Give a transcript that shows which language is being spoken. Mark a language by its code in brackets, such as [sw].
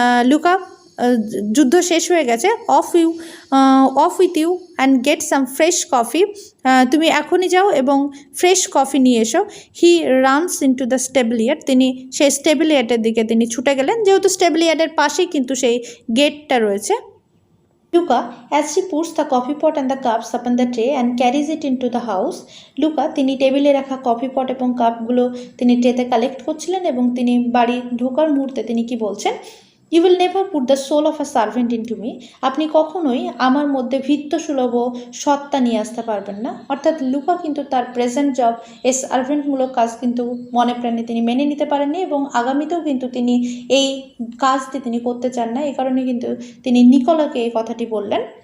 [bn] Luka, যুদ্ধ শেষ হয়ে গেছে। [en] off with you and get some fresh coffee, [bn] তুমি এখনই যাও এবং ফ্রেশ কফি নিয়ে এসো। [en] he runs into the stable yard, [bn] তিনি সেই স্টেবল ইয়ার্ডের দিকে তিনি ছুটে গেলেন, যেহেতু স্টেবল ইয়ার্ডের পাশেই কিন্তু সেই গেটটা রয়েছে। [en] Luca, as she puts the coffee pot and the cups upon the tray and carries it into the house, [bn] Luca তিনি টেবিলে রাখা কফি পট এবং কাপগুলো তিনি ট্রেতে কালেক্ট করছিলেন এবং তিনি বাড়ি ঢোকার মুহূর্তে তিনি কি বলছেন? [en] you will never put the soul of a servant in to me, [bn] আপনি কখনোই আমার মধ্যে ভৃত্যসুলভ সত্তা নিয়ে আসতে পারবেন না। অর্থাৎ লুকা কিন্তু তার প্রেজেন্ট জব এই সার্ভেন্টমূলক কাজ কিন্তু মনে প্রাণে তিনি মেনে নিতে পারেননি এবং আগামীতেও কিন্তু তিনি এই কাজটি তিনি করতে চান না। এই কারণে কিন্তু তিনি নিকোলাকে এই কথাটি বললেন।